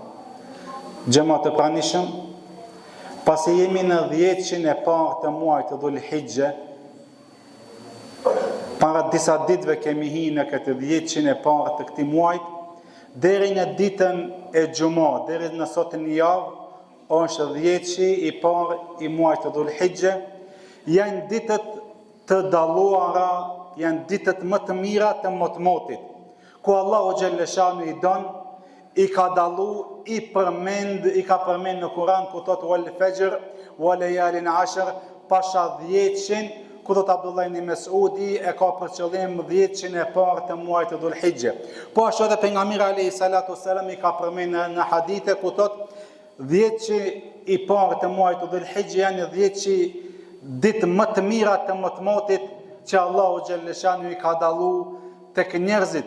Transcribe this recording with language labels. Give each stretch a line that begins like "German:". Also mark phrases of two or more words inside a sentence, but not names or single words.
Albanian: Xhamat e pranishëm, pasi jemi në 10-shin e parë të muajit të Dhul-Hijja, para disa ditëve kemi hyrë në këtë 10-shin e parë të këtij muajit, deri në ditën e Xumë, deri në sotën e javë, është 10-shi i parë i muajit të Dhul-Hijja. Janë ditët të dalluara, janë ditët më të mira të motmotit, ku Allahu
Arabic: جل شأنه
Albanian: i don, i ka dallu, i ka përmend në Kur'an ku thot
Arabic: والفجر وليال عشر,
Albanian: pasha 10-shin, ku thot Abdullah ibn Mesudi e ka për qëllim 10-shin e parë të muajit të Dhul-Hijja. Po ashtu edhe pejgamberi
Arabic: عليه الصلاة والسلام
Albanian: i ka përmend në hadithe ku thot 10-shi i parë të muajit të Dhul-Hijja janë 10-shi ditë më të mira të motmotit që Allahu
Arabic: جل شأنه
Albanian: i ka dallu tek njerëzit.